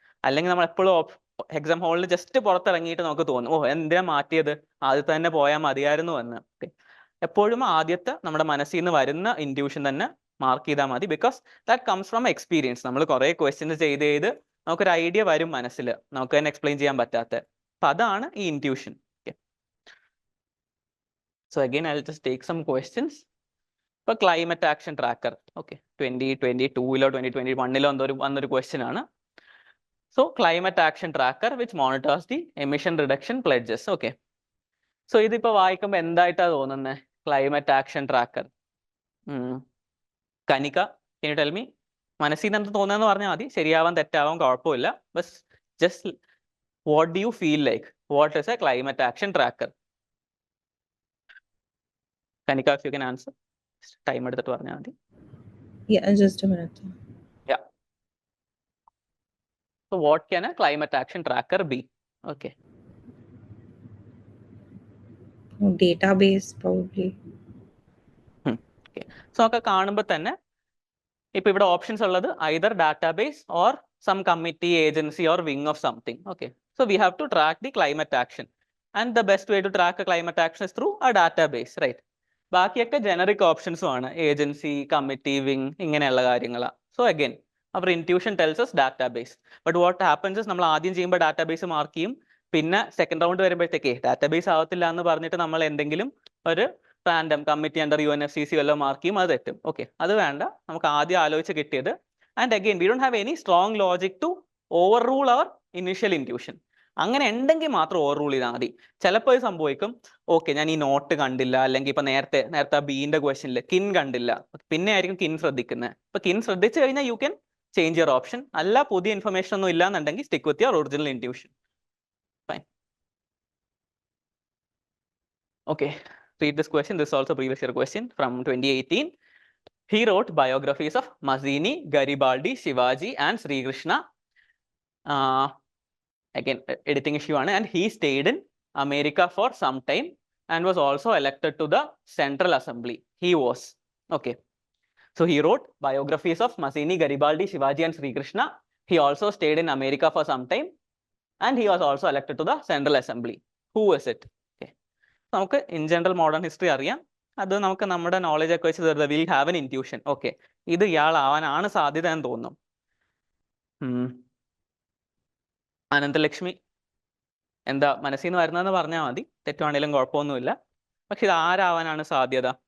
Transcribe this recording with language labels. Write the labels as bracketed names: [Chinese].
[Malayalam] അല്ലെങ്കിൽ നമ്മൾ എപ്പോഴും എക്സാം ഹാളിൽ ജസ്റ്റ് പുറത്തിറങ്ങിയിട്ട് നമുക്ക് തോന്നും ഓ എന്തിനാ മാറ്റിയത്, ആദ്യത്തെ തന്നെ പോയാൽ മതിയായിരുന്നു എന്ന്. ഓക്കെ, എപ്പോഴും ആദ്യത്തെ നമ്മുടെ മനസ്സിൽ നിന്ന് വരുന്ന ഇൻറ്റ്യൂഷൻ തന്നെ മാർക്ക് ചെയ്താൽ മതി. [English] Because that comes from experience. [Malayalam] നമ്മൾ കുറെ ക്വസ്റ്റ്യൻസ് ചെയ്ത് നമുക്കൊരു ഐഡിയ വരും മനസ്സിൽ, നമുക്ക് തന്നെ എക്സ്പ്ലെയിൻ ചെയ്യാൻ പറ്റാത്ത. അപ്പൊ അതാണ് ഈ intuition. [English] Okay, so again I'll just take some questions. [Malayalam] ഇപ്പൊ ക്ലൈമറ്റ് ആക്ഷൻ ട്രാക്കർ ഓക്കെ 2022 2021 വന്നൊരു ക്വസ്റ്റ്യൻ ആണ്. [English] So climate action tracker which monitors the emission reduction pledges. [Malayalam] Okay, so ഇതിപ്പോ വായിക്കുമ്പോൾ എന്തായിട്ടാ തോന്നുന്നത്? [English] Climate action tracker. Kanika, can you tell me? [Malayalam] മനസ്സിൽ നിന്ന് എന്ത് തോന്നുന്നതെന്ന് പറഞ്ഞാൽ മതി, ശരിയാവാൻ തെറ്റാവാൻ കുഴപ്പമില്ല. [English] ബസ് just what do you feel like? What is a climate action tracker? Kanika, if you can answer. [Malayalam] Time എടുത്തിട്ട് പറഞ്ഞാൽ മതി. [English] Yeah, just a minute. Yeah. So what can a climate action tracker be? Okay. Database probably. Okay. So [Malayalam] ഒക്കെ കാണുമ്പോൾ തന്നെ ഇപ്പൊ ഇവിടെ options ഉള്ളത് [English] either database or some committee, agency or wing of something. Okay. So we have to track the climate action. And the best way to track a climate action is through a database, right? [Malayalam] ബാക്കിയൊക്കെ generic ഓപ്ഷൻസും ആണ്, agency, committee, wing, ഇങ്ങനെയുള്ള കാര്യങ്ങളാണ്. So [English] again our intuition tells us [Malayalam] database. [English] but what happens, [Malayalam] നമ്മൾ ആദ്യം ചെയ്യുമ്പോൾ database mark ചെയ്യും, പിന്നെ second round വരുമ്പോഴത്തേക്ക് ഡാറ്റാബേസ് ആവത്തില്ല എന്ന് പറഞ്ഞിട്ട് നമ്മൾ എന്തെങ്കിലും ഒരു റാൻഡം കമ്മിറ്റി അണ്ടർ UNFCC വല്ലതും മാർക്ക് ചെയ്യും, അത് തെറ്റും. [English] okay, [Malayalam] അത് വേണ്ട, നമുക്ക് ആദ്യം ആലോചിച്ച് കിട്ടിയത്. [English] And again we don't have any strong logic to overrule our initial intuition. [Malayalam] അങ്ങനെ ഉണ്ടെങ്കിൽ മാത്രം ഓവർ റൂൾ ചെയ്താൽ മതി. ചിലപ്പോൾ ഇത് സംഭവിക്കും, ഓക്കെ ഞാൻ ഈ നോട്ട് കണ്ടില്ല, അല്ലെങ്കിൽ ഇപ്പൊ നേരത്തെ ആ ബീന്റെ ക്വസ്റ്റ്യനിൽ കിൻ കണ്ടില്ല, പിന്നെ ആയിരിക്കും കിൻ ശ്രദ്ധിക്കുന്നത്. ഇപ്പൊ കിൻ ശ്രദ്ധിച്ചു കഴിഞ്ഞാൽ [English] You can change your option. [Malayalam] അല്ല പുതിയ ഇൻഫർമേഷൻ ഒന്നും ഇല്ലാന്നുണ്ടെങ്കിൽ [English] Stick with your original intuition. Fine. Okay, read this question. This is also previous year question from 2018. He wrote biographies of Mazzini, Garibaldi, Shivaji and Sri Krishna. [Malayalam] Again editing issue ആണ്. [English] And he stayed in America for some time and was also elected to the Central Assembly. He was. Okay. So he wrote biographies of Mazzini, Garibaldi, Shivaji and Sri Krishna. He also stayed in America for some time and he was also elected to the Central Assembly. Who is it? Okay. [Malayalam] നമുക്ക് in general modern history അറിയാം. അത് നമുക്ക് നമ്മുടെ knowledge ഒക്കെ വെച്ച് [English] Will have an intuition. [Malayalam] Okay, ഇത് ഇയാളാവാനാണ് സാധ്യത എന്ന് തോന്നുന്നു. അനന്തലക്ഷ്മി, എന്താ മനസ്സിൽ നിന്ന് വരുന്നതെന്ന് പറഞ്ഞാൽ മതി, തെറ്റുവാണെങ്കിലും കുഴപ്പമൊന്നുമില്ല. പക്ഷെ ഇത് ആരാവാനാണ് സാധ്യത?